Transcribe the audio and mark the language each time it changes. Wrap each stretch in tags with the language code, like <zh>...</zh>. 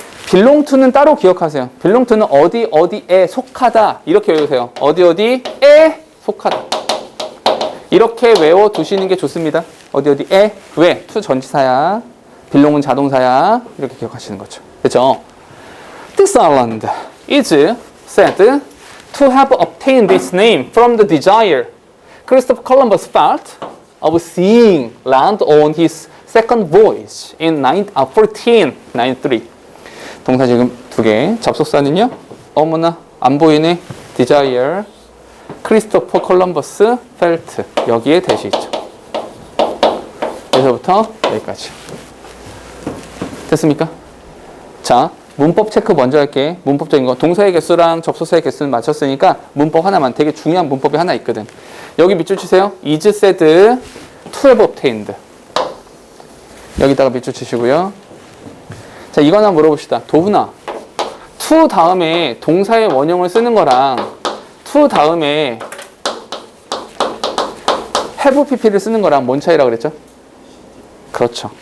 <ko>belong to는 따로 기억하세요. belong to는 어디에 속하다. 이렇게 외우세요. 어디에 속하다. 이렇게 외워두시는 게 좋습니다. 어디에 왜? to 전치사야. belong은 자동사야. 이렇게 기억하시는 거죠. 그렇죠?</ko> <en>This island is said to have obtained its name from the desire Christopher Columbus felt of seeing land on his second voyage in 1493.</en> <ko>동사 지금 두 개. 접속사는요. 어머나 안 보이네. desire, 크리스토퍼 콜럼버스 펠트. 여기에 대시 있죠. 여기서부터 여기까지. 됐습니까? 자, 문법 체크 먼저 할게. 문법적인 거. 동사의 개수랑 접속사의 개수는 맞췄으니까 문법 하나만. 되게 중요한 문법이 하나 있거든. 여기 밑줄 치세요.</ko> <en>is said to have obtained.</en> <ko>여기다가 밑줄 치시고요. 자, 이거 하나 물어봅시다. 도훈아, to 다음에 동사의 원형을 쓰는 거랑 to 다음에 have pp를 쓰는 거랑 뭔 차이라고 그랬죠? 그렇죠.</ko>